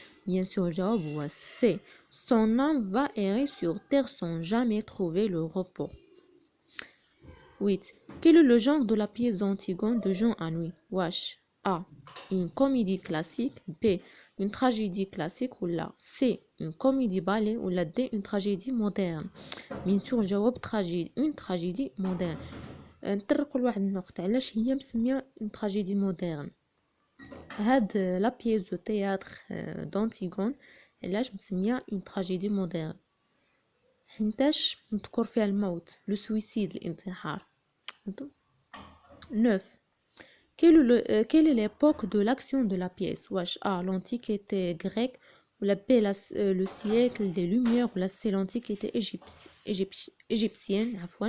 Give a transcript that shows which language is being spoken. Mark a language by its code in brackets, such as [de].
[fr] Bien sûr, جواب هو C. Son âme va errer sur terre sans jamais trouver le repos. 8. Quel est le genre de la pièce d'Antigone de Jean Anouilh? Wesh A. Une comédie classique, B. Une tragédie classique, ou la C. Une comédie ballet, ou la D. Une tragédie moderne. Bien sûr, جواب une tragédie moderne. [ar] نطرقوا لواحد النقطة، علاش هي مسمية [fr] une tragédie moderne؟ [ar] هاد [fr] لا بييس دو تياتر دانتيغون [ar] علاش مسمية une tragédie moderne؟ حيتاش مذكور فيها الموت، [fr] لو سويسيد، [ar] الانتحار. [fr] 9. Quelle est l'époque de l'action de la pièce? Wesh A. L'antiquité grecque, ou la B. Le siècle des Lumières, ou la C. L'antiquité égyptienne.